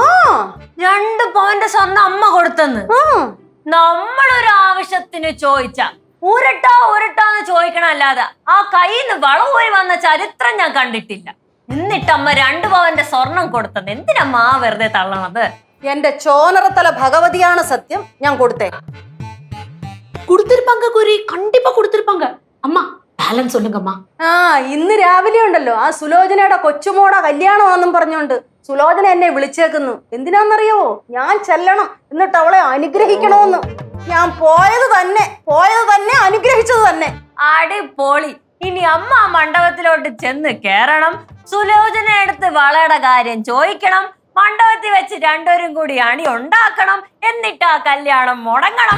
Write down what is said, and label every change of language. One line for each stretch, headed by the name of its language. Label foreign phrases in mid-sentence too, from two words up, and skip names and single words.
Malayalam: 2 പവന്റെ സ്വർണ്ണം അമ്മ കൊടുത്തെന്ന് നമ്മളൊരു ആവശ്യത്തിന് ചോദിച്ച ഉരുട്ടാന്ന് ചോദിക്കണല്ലാതെ ആ കയ്യിൽ നിന്ന് വളവോയി വന്ന ചരിത്രം ഞാൻ കണ്ടിട്ടില്ല. എന്നിട്ട് അമ്മ 2 പവന്റെ സ്വർണം കൊടുത്തത് എന്തിനമ്മ വെറുതെ തള്ളണത്? എന്റെ ചോനറത്തല ഭഗവതിയാണ് സത്യം. ഞാൻ കൊടുത്തേ.
Tamil: கொடுத்திருப்பாங்க குறி, கண்டிப்பா கொடுத்திருப்பாங்க. பேலன்ஸ் சொல்லுங்கம்மா.
Malayalam: ആ ഇന്ന് രാവിലെ ഉണ്ടല്ലോ ആ സുലോചനയുടെ കൊച്ചുമോടെ കല്യാണമാണെന്നും പറഞ്ഞോണ്ട് സുലോചന എന്നെ വിളിച്ചേക്കുന്നു. എന്തിനാന്നറിയാവോ? ഞാൻ ചെല്ലണം, എന്നിട്ട് അവളെ അനുഗ്രഹിക്കണമെന്ന്. ഞാൻ പോയത് തന്നെ അനുഗ്രഹിച്ചത് തന്നെ. അടിപൊളി. ഇനി അമ്മ ആ മണ്ഡപത്തിലോട്ട് ചെന്ന് കേറണം, സുലോചന എടുത്ത് വളയുടെ കാര്യം ചോദിക്കണം, മണ്ഡപത്തിൽ വെച്ച് രണ്ടുപേരും കൂടി അണി ഉണ്ടാക്കണം, എന്നിട്ട് ആ കല്യാണം മുടങ്ങണം.